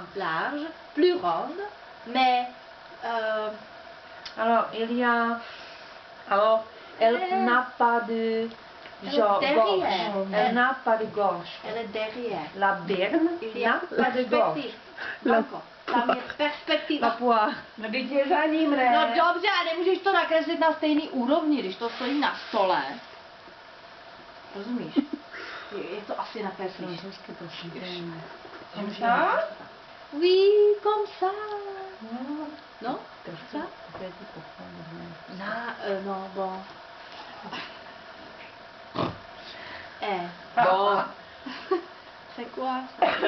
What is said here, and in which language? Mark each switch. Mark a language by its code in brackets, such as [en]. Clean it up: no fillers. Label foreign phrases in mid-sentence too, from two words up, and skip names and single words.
[fr] Large, plus ronde, mais Alors, il y a... Alors, elle n'a pas de gorge. derrière. Elle n'a pas de gorge. elle est derrière. La berne Il y a n'a pas de gorge. perspective. La- D'accord. [cs] Tam je perspektiva. [fr] La poire. [cs] No, teď je za ním, ne? No dobře, a nemůžeš to nakreslit na stejný úrovni, když to stojí na stole. Rozumíš? Je to asi nakreslíš. Francouzsky, prosím. [fr] Comme ça? Oui, comme ça. Non? Comme ça? Peut-être pour prendre Non, non, bon. Bon. C'est quoi ça?